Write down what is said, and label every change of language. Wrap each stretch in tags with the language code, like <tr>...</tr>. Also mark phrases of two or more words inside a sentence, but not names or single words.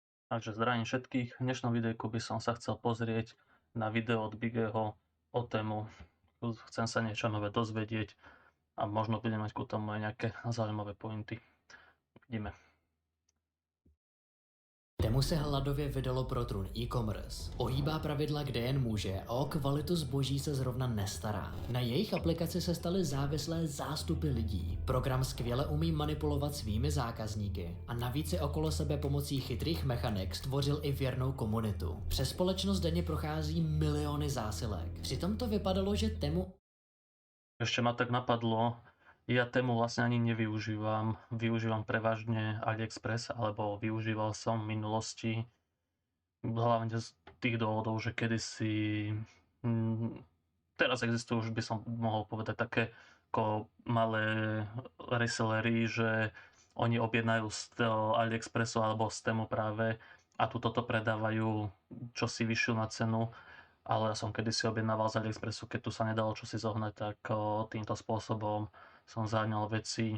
<sk>Takže zdravím všetkých. V dnešnom videjku by som sa chcel pozrieť na video od Bigeho o tému. Chcem sa niečo nové dozvedieť a možno budem mať ku tomu aj nejaké zaujímavé pointy. Vidíme.</sk> <cs>Temu se hladově vydalo pro trůn e-commerce. Ohýbá pravidla, kde jen může a o kvalitu zboží se zrovna nestará. Na jejich aplikaci se staly závislé zástupy lidí. Program skvěle umí manipulovat svými zákazníky a navíc si okolo sebe pomocí chytrých mechanik stvořil i věrnou komunitu. Přes společnost denně prochází miliony zásilek. Přitom to vypadalo, že Temu</cs> <sk>Ešte ma tak napadlo, ja tému vlastne ani nevyužívam. Využívam prevažne AliExpress, alebo využíval som v minulosti hlavne z tých dôvodov, že kedysi teraz existujú, už by som mohol povedať, také ako malé resellery, že oni objednajú z toho AliExpressu alebo z Temu práve a tu toto predávajú čosi vyššiu na cenu, ale ja som kedysi objednával z AliExpressu, keď tu sa nedalo čosi zohnať, tak týmto spôsobom som zaháňal veci.</sk>